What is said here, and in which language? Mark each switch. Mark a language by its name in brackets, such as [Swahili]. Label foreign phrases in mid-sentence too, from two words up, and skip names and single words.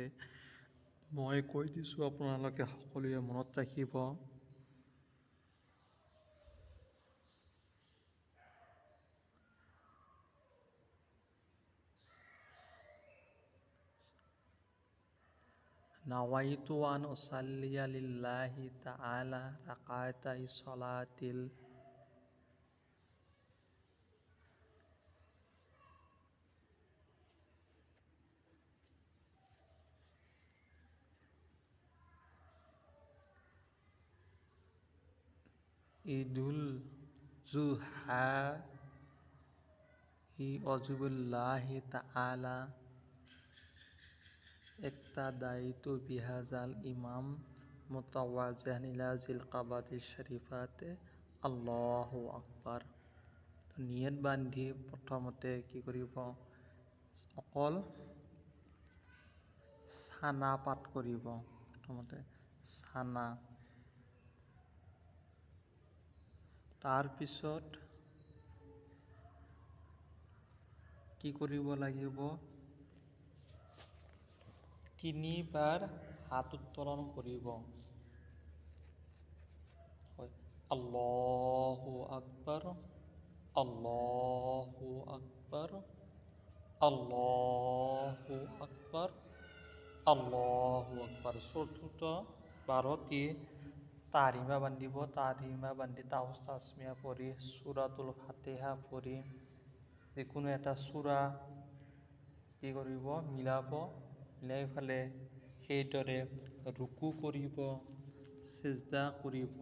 [Assamese] মই কৈ দিছোঁ, আপোনালোকে সকলোৱে মনত ৰাখিব। [Arabic] نويت أن أصلي لله تعالى ركعتي صلاة عيد الأضحى واجبا لله تعالى اقتديت بهذا الإمام متوجها إلى جهة الكعبة الشريفة الله أكبر. [Assamese] নিয়ত বান্ধি প্ৰথমতে কি কৰিব? অকল ছানা পাঠ কৰিব। প্ৰথমতে ছানা, তাৰপিছত কি কৰিব লাগিব? 3 বাৰ হাত উত্তোলন কৰিব। [Arabic] الله أكبر، الله أكبر، الله أكبر، الله أكبر. [Assamese] চতুৰ্থ বাৰত তাহৰিমা বান্ধিব। তাহৰিমা বান্ধি তাওজ তাছমিয়া পঢ়ি সূৰাতুল ফাতিহা পঢ়ি যিকোনো এটা সূৰা কি কৰিব? মিলাই ফালে সেইদৰে ৰুকু কৰিব, সিজদা কৰিব।